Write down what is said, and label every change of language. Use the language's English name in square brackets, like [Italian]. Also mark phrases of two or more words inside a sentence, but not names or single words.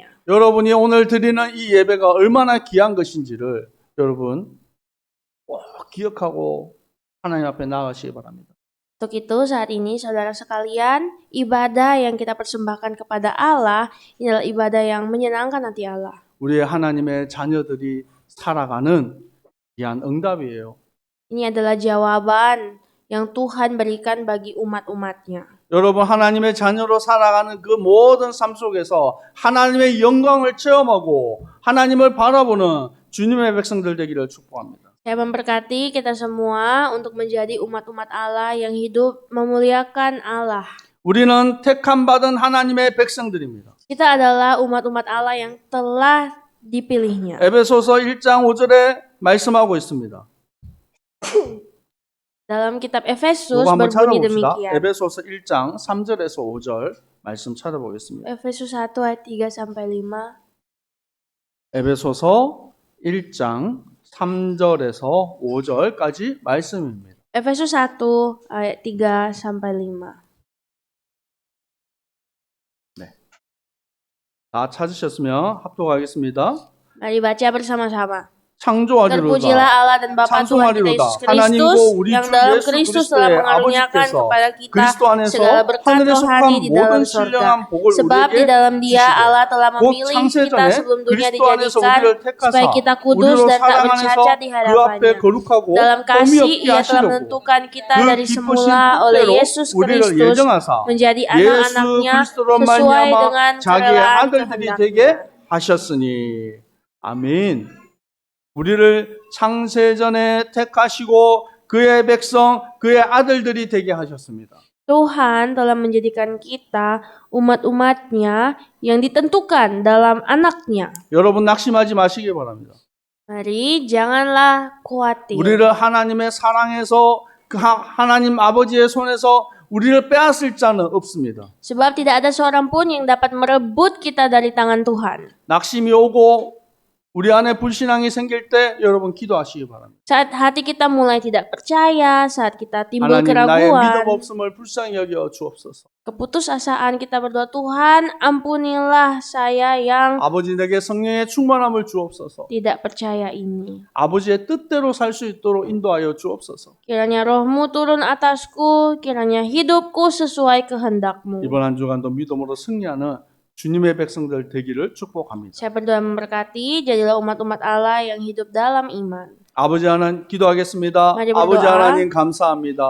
[Korean] 여러분이 오늘 드리는 이 예배가 얼마나 귀한 것인지를 여러분 꼭 기억하고 하나님 앞에 나아가시기 바랍니다. [Indonesian] Untuk itu saat ini saudara sekalian, ibadah yang kita persembahkan kepada Allah ini adalah ibadah yang menyenangkan hati Allah. [Korean] 우리의 하나님의 자녀들이 살아가는 귀한 응답이에요. [Indonesian] Ini adalah jawaban yang Tuhan berikan bagi umat-umatnya. [Korean] 여러분 하나님의 자녀로 살아가는 그 모든 삶 속에서 하나님의 영광을 체험하고 하나님을 바라보는 주님의 백성들 되기를 축복합니다. [Indonesian] Saya memberkati kita semua untuk menjadi umat-umat Allah yang hidup memuliakan Allah. [Korean] 우리는 택함 받은 하나님의 백성들입니다. [Indonesian] Kita adalah umat-umat Allah yang telah dipilihnya. [Korean] 에베소서 1장 5절에 말씀하고 있습니다. [Indonesian] Dalam kitab Efesus [Korean] 이거 한번 [Indonesian] berbunyi [Korean] 찾아봅시다. [Indonesian] demikian. [Korean] 에베소서 1장 3절에서 5절 말씀 찾아보겠습니다. [Indonesian] Efesus 1 ayat 3 sampai 5. [Korean] 에베소서 1장 3절에서 5절까지 말씀입니다. [Indonesian] Efesus 1 ayat 3 sampai 5. [Korean] 다 찾으셨으면 합독하겠습니다. [Indonesian] Mari baca bersama-sama. [Korean] 창조하리로다. [Indonesian] Terpujilah Allah dan Bapa Tuhan kita Yesus Kristus yang dalam Kristus telah mengaruniakan kepada kita [Korean] 그리스도 안에서 [Indonesian] segala berkat [Korean] 하늘에 [Indonesian] rohani di [Korean] 속한 [Indonesian] dalam [Korean] 모든 [Indonesian] surga. [Korean] 신령한 복을 [Indonesian] Sebab di [Korean] 우리에게 [Indonesian] dalam Dia [Korean] 주시되 [Indonesian] Allah telah [Korean] 곧 [Indonesian] memilih kita [Korean] 창세전에 [Indonesian] sebelum dunia [Korean] 그리스도 안에서 [Indonesian] dijadikan [Korean] 우리를 택하사 [Indonesian] supaya kita kudus [Korean] 우리로 [Indonesian] dan tak [Korean] 사랑 안에서 [Indonesian] bercacat di [Korean] 그 앞에 [Indonesian] hadapannya. [Korean] 거룩하고 [Indonesian] Dalam [Korean] 흠이 [Indonesian] kasih [Korean] 없게 [Indonesian] Ia telah [Korean] 하시려고 [Indonesian] menentukan kita [Korean] 그 [Indonesian] dari [Korean] 기쁘신 [Indonesian] semula oleh [Korean] 뜻대로 [Indonesian] Yesus [Korean] 우리를 [Indonesian] Kristus [Korean] 예정하사 [Indonesian] menjadi [Korean] 예수 [Indonesian] anak-anaknya [Korean] 그리스도로 [Indonesian] sesuai [Korean] 말미암아 [Indonesian] dengan [Korean] 자기의 [Indonesian] kerelaan [Korean] 아들들이 [Indonesian] kehendaknya. [Korean] 되게 하셨으니 아멘. 우리를 창세전에 택하시고 그의 백성, 그의 아들들이 되게 하셨습니다. [Indonesian] Tuhan telah menjadikan kita umat-umatnya yang ditentukan dalam anaknya. [Korean] 여러분 낙심하지 마시기 바랍니다. [Indonesian] Mari janganlah khawatir. [Korean] 우리를 하나님의 사랑에서 그 하나님 아버지의 손에서 우리를 빼앗을 자는 없습니다. [Indonesian] Sebab tidak ada seorang pun yang dapat merebut kita dari tangan Tuhan. [Korean] 낙심이 오고 우리 안에 불신앙이 생길 때 여러분 기도하시기 바랍니다. [Indonesian] Saat hati kita mulai tidak percaya, saat kita timbul [Korean] 하나님 나의 믿음 [Indonesian] keraguan, [Korean] 없음을 불쌍히 여겨 주옵소서. [Indonesian] keputusasaan kita berdoa, Tuhan ampunilah saya yang [Korean] 아버지 내게 성령의 충만함을 주옵소서. [Indonesian] tidak percaya ini. [Korean] 아버지의 뜻대로 살 수 있도록 인도하여 주옵소서. [Indonesian] Kiranya rohmu turun atasku, kiranya hidupku sesuai kehendak-mu. [Korean] 이번 한 주간도 믿음으로 승리하는 주님의 백성들 되기를 축복합니다. [Indonesian] Saya berdoa memberkati, jadilah umat-umat Allah yang hidup dalam iman. [Korean] 아버지 하나님 기도하겠습니다. [Indonesian] Mari berdoa. [Korean] 아버지 하나님 감사합니다.